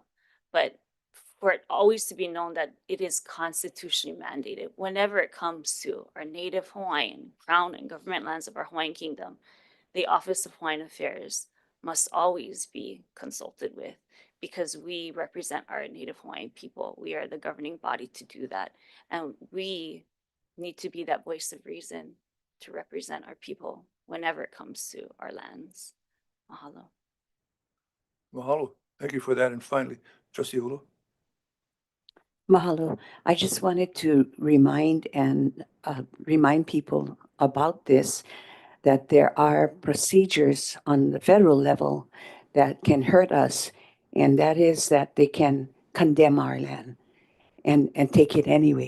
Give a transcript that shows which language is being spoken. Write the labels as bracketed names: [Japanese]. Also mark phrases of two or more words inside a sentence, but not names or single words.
[English] But for it always to be known that it is constitutionally mandated whenever it comes to our Native Hawaiian, Crown and government lands of our Hawaiian Kingdom, the Office of Hawaiian Affairs must always be consulted with, because we represent our Native Hawaiian people. We are the governing body to do that. And we need to be that voice of reason to represent our people whenever it comes to our lands. Mahalo. Mahalo. Thank you for that. And finally, Trustee Hulu. Mahalo. I just wanted to remind people about this, that there are procedures on the federal level that can hurt us, and that is that they can condemn our land and take it anyway.